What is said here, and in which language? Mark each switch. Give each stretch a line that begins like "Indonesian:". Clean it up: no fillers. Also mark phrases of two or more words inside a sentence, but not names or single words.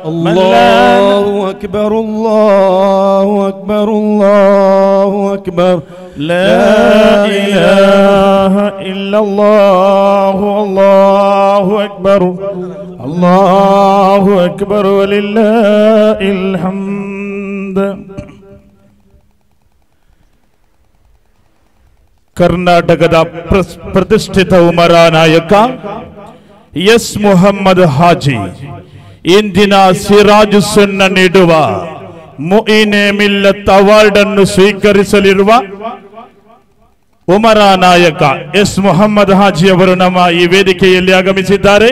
Arabic: الله أكبر الله أكبر الله أكبر لا إله إلا الله الله أكبر الله أكبر ولله الحمد.
Kannada: ಕರ್ನಾಟಕದ ಪ್ರತಿಷ್ಠಿತ ಉಮರಾ ನಾಯಕ ಎಸ್ ಮೊಹಮ್ಮದ್ ಹಾಜಿ ಇಂದಿನ ಸಿರಾಜ್ ಸುನ್ನ ನೀಡುವ ಮುಇನೆ ಮಿಲ್ಲತ್ ಅವಾರ್ಡ್ ಅನ್ನು ಸ್ವೀಕರಿಸಲಿರುವ ಉಮರಾ ನಾಯಕ ಎಸ್ ಮೊಹಮ್ಮದ್ ಹಾಜಿ ಅವರು ನಮ್ಮ ಈ ವೇದಿಕೆಯಲ್ಲಿ ಆಗಮಿಸಿದ್ದಾರೆ.